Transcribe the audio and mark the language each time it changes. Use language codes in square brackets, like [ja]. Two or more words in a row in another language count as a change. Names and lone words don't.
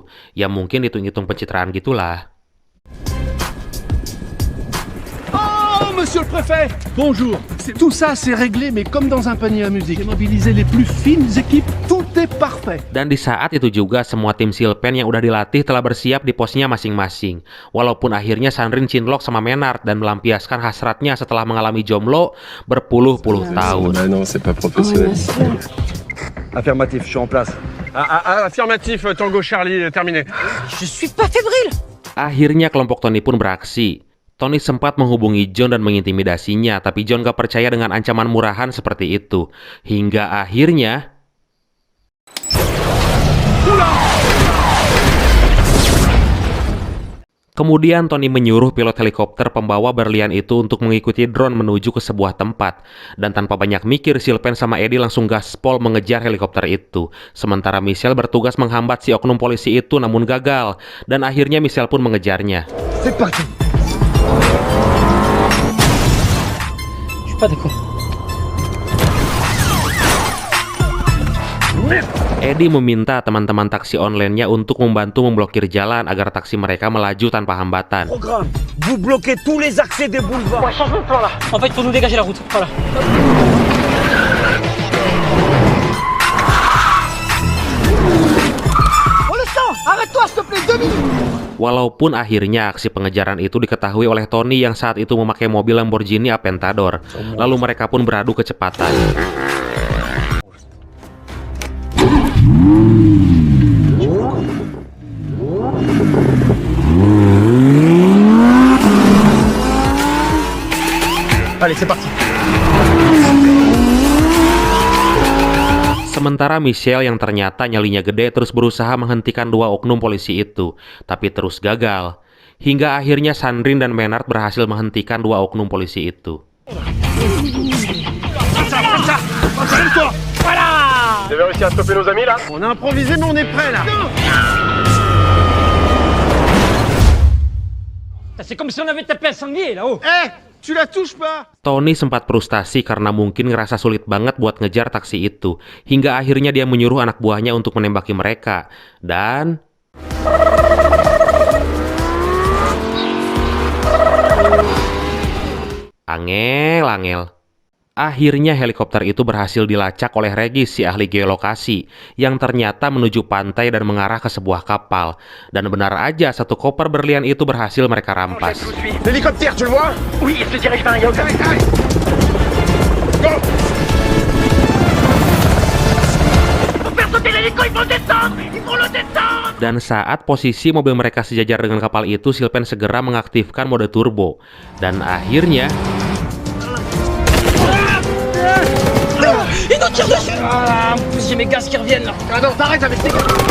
[id] Ya mungkin hitung-hitung pencitraan gitulah. [fr] Oh, monsieur le préfet! Bonjour. Tout ça, c'est réglé, mais comme dans un panier à musique. J'ai mobilisé les plus fines équipes, tout est parfait. [id] Dan di saat itu juga, semua tim Sylvain yang udah dilatih telah bersiap di posnya masing-masing. Walaupun akhirnya Sandrine cinlok sama Menard dan melampiaskan hasratnya setelah mengalami jomblo berpuluh-puluh tahun. [fr] Non, c'est pas professionnel. Affirmatif, je suis en place. Affirmatif, Tango Charlie, terminé. Je suis pas fébrile. [id] Akhirnya kelompok Tony pun beraksi. Tony sempat menghubungi John dan mengintimidasinya, tapi John gak percaya dengan ancaman murahan seperti itu. Hingga akhirnya... Kemudian Tony menyuruh pilot helikopter pembawa berlian itu untuk mengikuti drone menuju ke sebuah tempat. Dan tanpa banyak mikir, Sylvain sama Eddie langsung gaspol mengejar helikopter itu. Sementara Michel bertugas menghambat si oknum polisi itu namun gagal. Dan akhirnya Michel pun mengejarnya. [fr] C'est parti. Je suis pas d'accord. [id] Eddie meminta teman-teman taksi online-nya untuk membantu memblokir jalan agar taksi mereka melaju tanpa hambatan. [fr] Programme, vous bloquez tous les accès des boulevards. Ouais, change le plan là. En fait, faut nous dégager la route. Voilà. On le sent. Arrête-toi, s'il te plaît, 2 minutes. [id] Walaupun akhirnya aksi pengejaran itu diketahui oleh Tony yang saat itu memakai mobil Lamborghini Aventador. Lalu mereka pun beradu kecepatan. Allez, c'est parti. Sementara Michel yang ternyata nyalinya gede terus berusaha menghentikan dua oknum polisi itu, tapi terus gagal. Hingga akhirnya Sandrine dan Menard berhasil menghentikan dua oknum polisi itu. [fr] Vous avez réussi à stopper nos amis là? On a improvisé mais on est prêt là. C'est comme si on avait tapé un sanglier là-haut. Tu la touches pas. [id] Tony sempat frustasi karena mungkin ngerasa sulit banget buat ngejar taksi itu. Hingga akhirnya dia menyuruh anak buahnya untuk menembaki mereka. Dan... Angel. Akhirnya helikopter itu berhasil dilacak oleh Regis, si ahli geolokasi, yang ternyata menuju pantai dan mengarah ke sebuah kapal. Dan benar aja, satu koper berlian itu berhasil mereka rampas. [fr] L'hélicoptère, tu le vois? Oui, il se dirige vers un yacht. Go! [id] Dan saat posisi mobil mereka sejajar dengan kapal itu, Sylvain segera mengaktifkan mode turbo. Dan akhirnya... [fr] Ils nous tirent dessus. Ah, en plus j'ai mes gaz qui reviennent là. Ah non, t'arrêtes avec tes gars.